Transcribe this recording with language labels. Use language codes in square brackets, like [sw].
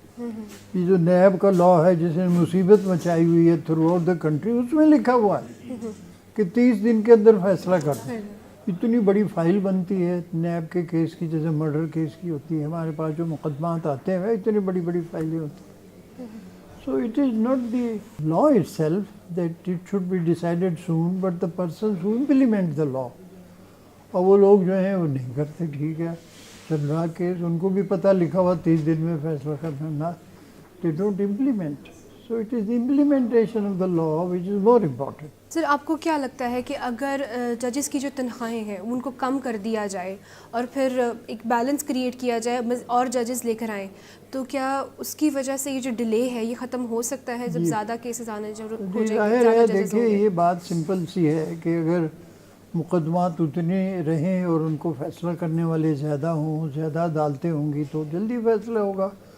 [ur] یہ جو نیب کا لا ہے جس نے مصیبت مچائی ہوئی ہے [en] throughout the country, [ur] اس میں لکھا ہوا ہے کہ 30 دن کے اندر فیصلہ کر دو. اتنی بڑی فائل بنتی ہے نیب کے کیس کی, جیسے مرڈر کیس کی ہوتی ہے. ہمارے پاس جو مقدمات آتے ہیں اتنی بڑی بڑی فائلیں ہوتی ہیں. [en] So it is not the law itself that it should be decided soon, but the persons who implement the law. [ur] اور وہ لوگ جو ہیں وہ نہیں کرتے. ٹھیک ہے, چل رہا کیس, ان کو بھی پتہ لکھا ہوا 30 دن میں فیصلہ کرنا نا. [en] They don't implement. So it is the implementation of the law which is more important. [ur] سر آپ کو کیا لگتا ہے کہ اگر ججز کی جو تنخواہیں ہیں ان کو کم کر دیا جائے اور پھر ایک بیلنس کریٹ کیا جائے اور ججز لے کر آئیں, تو کیا اس کی وجہ سے یہ جو ڈیلے ہے یہ ختم ہو سکتا ہے جب زیادہ کیسز آنے ضرورت ہو جائے؟ دیکھیے یہ بات سمپل سی ہے کہ اگر مقدمات اتنے رہیں اور ان کو فیصلہ کرنے والے زیادہ ہوں, زیادہ عدالتیں ہوں گی تو جلدی فیصلہ ہوگا.